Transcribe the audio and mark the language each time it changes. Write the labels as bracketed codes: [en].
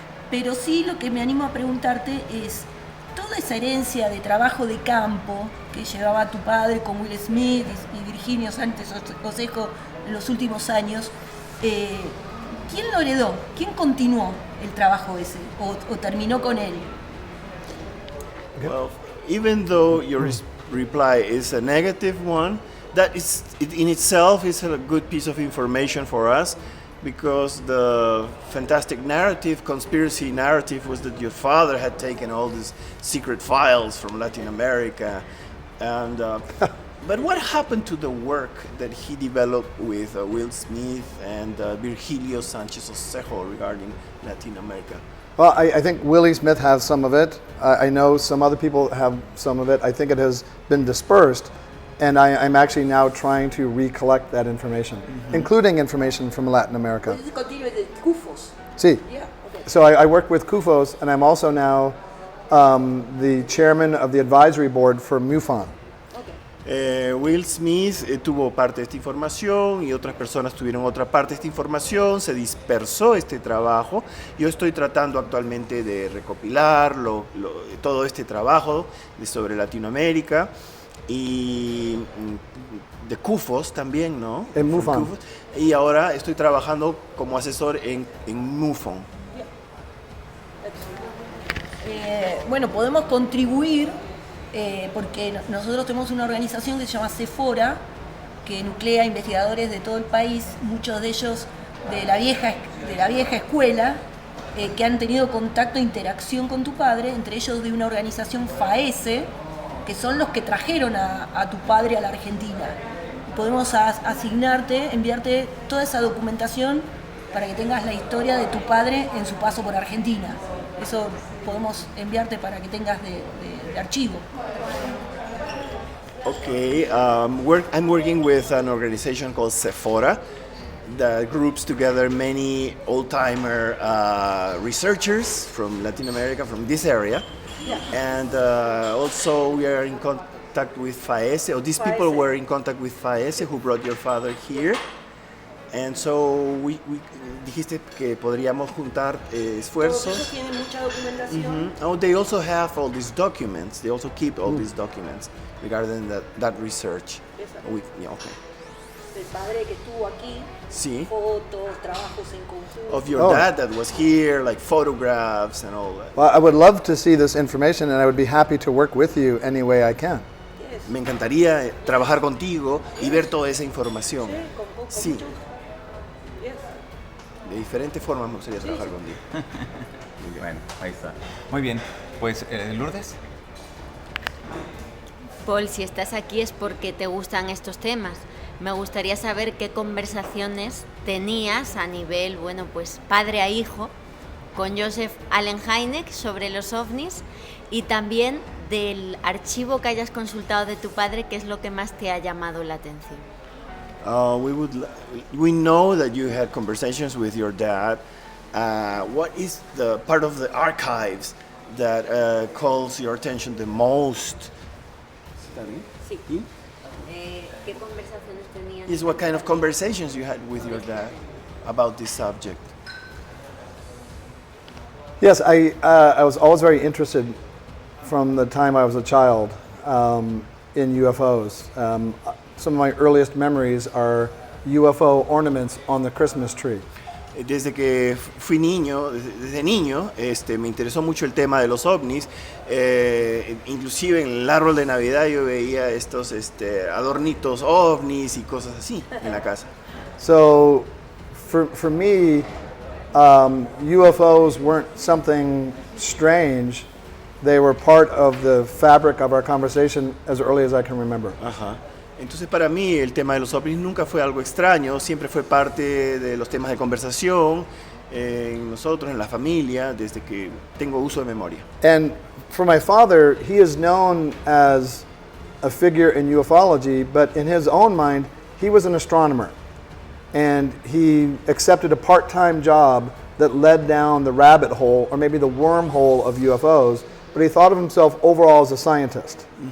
[es] Pero sí, lo que me animo a preguntarte es, toda esa herencia de trabajo de campo que llevaba tu padre con Will Smith y Virginio Sánchez Osejo en los últimos años, ¿quién lo heredó? ¿Quién continuó el trabajo ese o terminó con él? [en] Well, even though your reply is a negative one, that is in itself is a good piece of information for us, because the fantastic narrative, conspiracy narrative, was that your father had taken all these secret files from Latin America, and but what happened to the work that he developed with Will Smith and Virgilio Sanchez Osejo regarding Latin America? Well, I think Willie Smith has some of it. I know some other people have some of it. I think it has been dispersed, and I'm actually now trying to recollect that information, including information from Latin America. This is continuing the CUFOS. See, Yeah, okay. so I work with CUFOS, and I'm also now the chairman of the advisory board for MUFON. [es] Will Smith tuvo parte de esta información y otras personas tuvieron otra parte de esta información, se dispersó este trabajo. Yo estoy tratando actualmente de recopilar todo este trabajo sobre Latinoamérica y de CUFOS también, ¿no? En MUFON. CUFOS. Y ahora estoy trabajando como asesor en MUFON. Bueno, podemos contribuir porque nosotros tenemos una organización que se llama Sephora, que nuclea investigadores de todo el país, muchos de ellos de la vieja escuela, que han tenido contacto e interacción con tu padre, entre ellos de una organización FAESE, que son los que trajeron a tu padre a la Argentina. Podemos asignarte, enviarte toda esa documentación para que tengas la historia de tu padre en su paso por Argentina. Eso podemos enviarte para que tengas de archivo. [en] Okay, I'm working with an organization called Sephora that groups together many old-timer researchers from Latin America, from this area. Yeah. And also we are in contact with FAESE, or these people were in contact with FAESE who brought your father here. And so we [es] dijiste que podríamos juntar esfuerzos. Ellos tienen mucha documentación. [en] Oh, they also have all these documents. They also keep all these documents regarding that research. [es] Exacto. [en] Yeah, okay. [es] Del padre que estuvo aquí, Sí. fotos, trabajos en conjunto. [en] Of your Oh. dad that was here, like photographs and all that. Well, I would love to see this information, and I would be happy to work with you any way I can. Yes. [es] Me encantaría trabajar contigo y ver toda esa información. Con Sí, mucho- [en] Yes. [es] de diferentes formas me gustaría trabajar contigo. Bueno, ahí está. Muy bien, pues Lourdes. Paul, si estás aquí es porque te gustan estos temas. Me gustaría saber qué conversaciones tenías a nivel, bueno, pues padre a hijo, con Joseph Allen Hynek sobre los ovnis, y también del archivo que hayas consultado de tu padre, qué es lo que más te ha llamado la atención. [en] We know that you had conversations with your dad. What is the part of the archives that calls your attention the most? [es] Sí. ¿Qué conversaciones tenías? [en] Is what kind of conversations you had with your dad about this subject? Yes, I was always very interested from the time I was a child in UFOs. Some of my earliest memories are UFO ornaments on the Christmas tree. [es] Desde que fui niño, desde niño, me interesó mucho el tema de los ovnis. Inclusive en el árbol de Navidad yo veía estos adornitos ovnis y cosas así en la casa. [en] So for me, UFOs weren't something strange. They were part of the fabric of our conversation as early as I can remember. [es] Ajá. Entonces para mí el tema de los ovnis nunca fue algo extraño, siempre fue parte de los temas de conversación en nosotros, en la familia, desde que tengo uso de memoria. [en] And for my father, he is known as a figure in ufology, but in his own mind, he was an astronomer. And he accepted a part-time job that led down the rabbit hole, or maybe the wormhole of UFOs, but he thought of himself overall as a scientist.